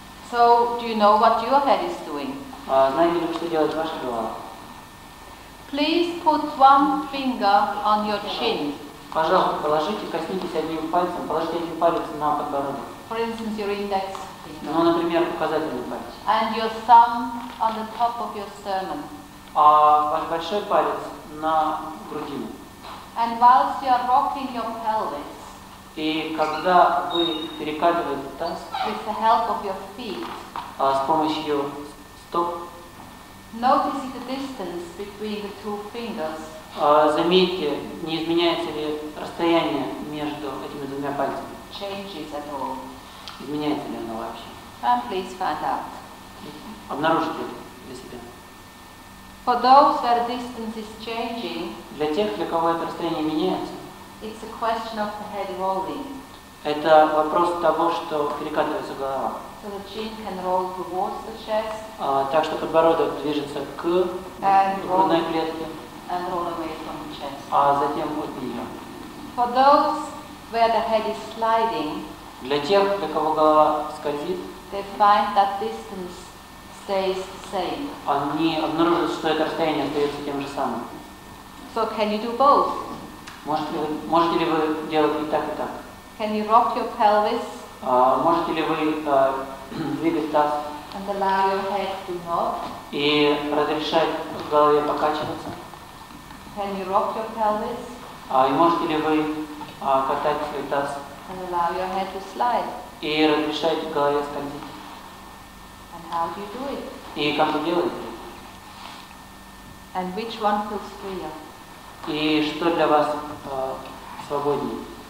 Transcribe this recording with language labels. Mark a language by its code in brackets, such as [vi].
[en] So do you know what your head is doing? [ru] Знаете ли вы, что делает ваша голова? [en] Please put one finger on your chin. [ru] Пожалуйста, коснитесь одним пальцем, положите один палец на подбородок. [en] For instance, your index finger. [ru] Ну, например, указательный палец. [en] And your thumb on the top of your sternum. [ru] А ваш большой палец на грудину. [en] And whilst you are rocking your pelvis, [ru] И когда вы перекатываете таз [en] with the help of your feet, [ru] с помощью стоп, [en] notice the distance between the two fingers. [ru] заметьте, не изменяется ли расстояние между этими двумя пальцами. [en] Changes at all. [ru] Изменяется ли оно вообще? [en] And please find out. [ru] Обнаружите для себя. [en] For those where the distance is changing, [ru] Для тех, для кого это расстояние меняется, [en] it's a question of the head rolling. [ru] это вопрос того, что перекатывается голова. [en] So the chin can roll towards the chest [ru] Так что подбородок движется к грудной клетке, [en] and roll away from the chest. [ru] а затем от нее. [en] For those where the head is sliding, [ru] Для тех, для кого голова скользит, [en] they find that distance stays the same. [ru] они обнаруживают, что это расстояние остается тем же самым. [en] So can you do both? [ru] Можете ли вы делать и так, и так? [en] Can you rock your pelvis [ru] Можете ли вы двигать таз [en] and allow your head to nod? [ru] и разрешать голове покачиваться? [en] Can you rock your pelvis [ru] И можете ли вы катать свой таз [en] and allow your head to slide? [ru] и разрешать голове скользить? [en] And how do you do it? [ru] И как вы делаете? [en] And which one feels freer? [ru] И что для вас свободнее? [en] And again, rest for a moment.